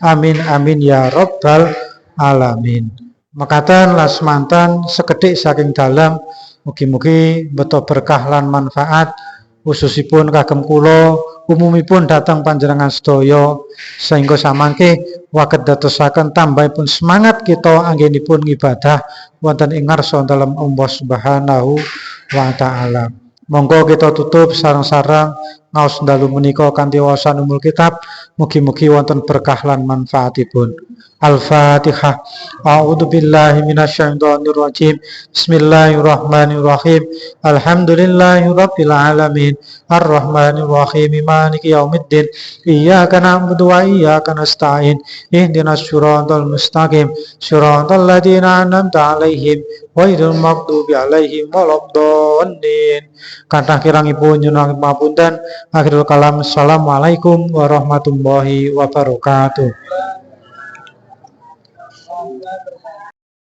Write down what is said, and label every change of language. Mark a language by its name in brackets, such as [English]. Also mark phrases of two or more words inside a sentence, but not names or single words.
[Arabic] آمين آمين يا رب العالمين. [Javanese] Mekaten lasmantan sekedhik saking dalam mugi-mugi beto berkah lan manfaat khususipun kagem kula umumipun datang panjenengan sedaya sehingga samangke waket dadosaken tambahipun semangat kita anggenipun ngibadah wonten ing ngarsa dalem [Arabic] الله سبحانه وتعالى. [Javanese] Monggo kita tutup sareng-sareng ngaos dalu menika kanthi waosan [Arabic] أم الكتاب. [Javanese] Mugi-mugi wonten berkah lan manfaatipun. [Arabic] Al-Fatihah. أعوذ بالله من الشيطان الرجيم. بسم الله الرحمن الرحيم. الحمد لله رب العالمين. الرحمن الرحيم. مالك يوم الدين. إياك نعبد وإياك نستعين. اهدنا الصراط المستقيم. صراط الذين أنعمت عليهم غير المغضوب عليهم ولا الضالين. [Javanese] Kathah kirangipun nyuwun pamunten. [Arabic] آخر الكلام. السلام عليكم ورحمة الله وبركاته.